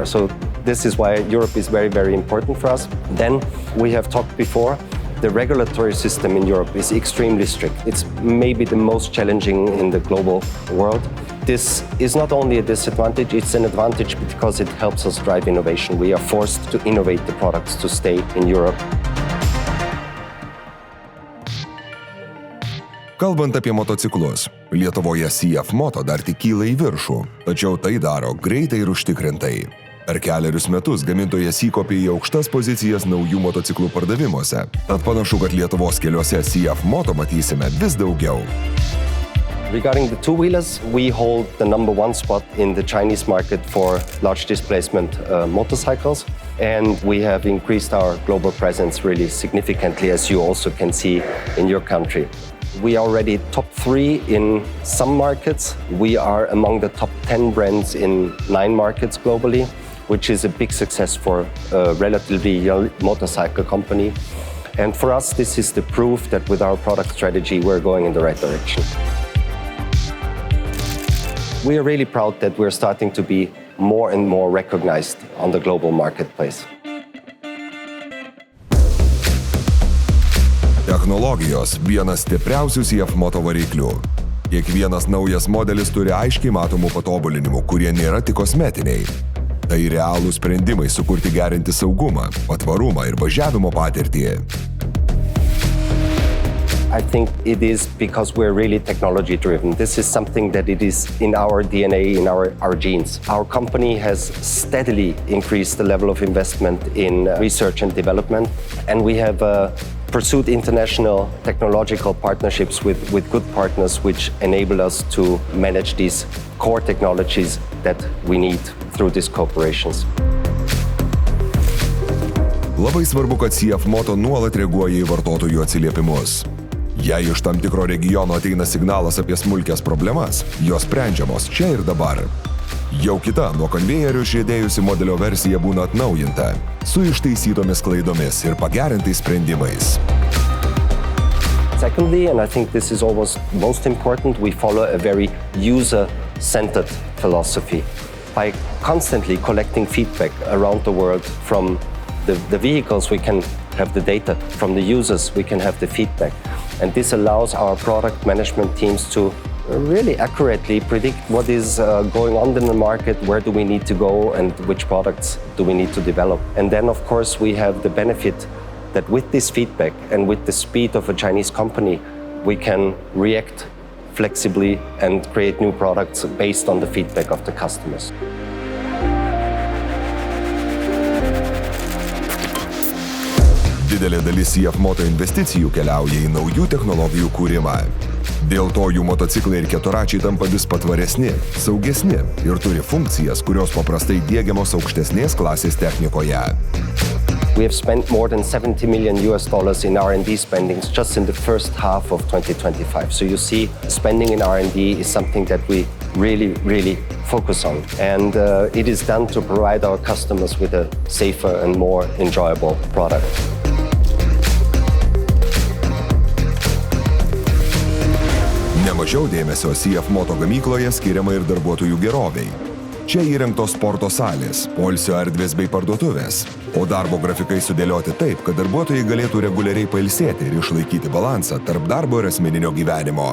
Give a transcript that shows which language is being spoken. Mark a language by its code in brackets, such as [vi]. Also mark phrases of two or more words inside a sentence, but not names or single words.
[en] So this is why Europe is very, very important for us. Then we have talked before, the regulatory system in Europe is extremely strict. It's maybe the most challenging in the global world. This is not only a disadvantage, it's an advantage because it helps us drive innovation. We are forced to innovate the products to stay in Europe. [lt] Kalbant apie motociklus, Lietuvoje CF Moto dar tik kyla į viršų, tačiau tai daro greitai ir užtikrintai. Per keliarius metus gamintojas įkopė į aukštas pozicijas naujų motociklų pardavimuose. Tad panašu, kad Lietuvos keliuose CF Moto matysime vis daugiau. [en] Regarding the two-wheelers, we hold the #1 spot in the Chinese market for large displacement motorcycles. And we have increased our global presence really significantly, as you also can see in your country. We are already top 3 in some markets. We are among the top 10 brands in 9 markets globally, which is a big success for a relatively young motorcycle company. And for us, this is the proof that with our product strategy, we're going in the right direction. We are really proud that we're starting to be more and more recognized on the global marketplace. [lt] Technologijos vienas stipriausių CF Moto variklių. Kiekvienas naujas modelis turi aiškiai matomų patobulinimų, kurie nėra tik kosmetiniai. Tai realūs sprendimai sukurti gerinti saugumą, patvarumą ir važiavimo patirtį. [en] I think it is because we're really technology driven. This is something that it is in our DNA, in our genes. Our company has steadily increased the level of investment in research and development, and we have pursued international technological partnerships with good partners which enable us to manage these core technologies that we need through these cooperations. [lt] Labai svarbu, kad CF Moto nuolat reaguoja į vartotojų atsiliepimus. Jei iš tam tikro regiono ateina signalas apie smulkias problemas, jos sprendžiamos čia ir dabar. Jau kita nuo konvejerių išriedėjusi modelio versija būna atnaujinta, su ištaisytomis klaidomis ir pagerintais sprendimais. [en] Secondly, and I think this is almost most important, we follow a very user-centered philosophy. By constantly collecting feedback around the world from the vehicles, we can have the data. From the users, we can have the feedback. And this allows our product management teams to really accurately predict what is going on in the market, where do we need to go, and which products do we need to develop. And then, of course, we have the benefit that with this feedback and with the speed of a Chinese company, we can react flexibly and create new products based on the feedback of the customers. [lt] Didelė dalis CF Moto investicijų keliauja į naujų technologijų kūrimą. Dėl to jų motociklai ir keturračiai tampa vis patvaresni, saugesni ir turi funkcijas, kurios paprastai diegiamos aukštesnės klasės technikoje. [en] We have spent more than $70 million in R&D spendings just in the first half of 2025. So you see, spending in R&D is something that we really focus on. And it is done to provide our customers with a safer and more enjoyable product. [lt] Nemažiau dėmesio CF Moto gamykloje skiriama ir darbuotojų geroviai. Čia įrengtos sporto salės, poilsio erdvės bei parduotuvės, o darbo grafikai sudėlioti taip, kad darbuotojai galėtų reguliariai pailsėti ir išlaikyti balansą tarp darbo ir asmeninio gyvenimo.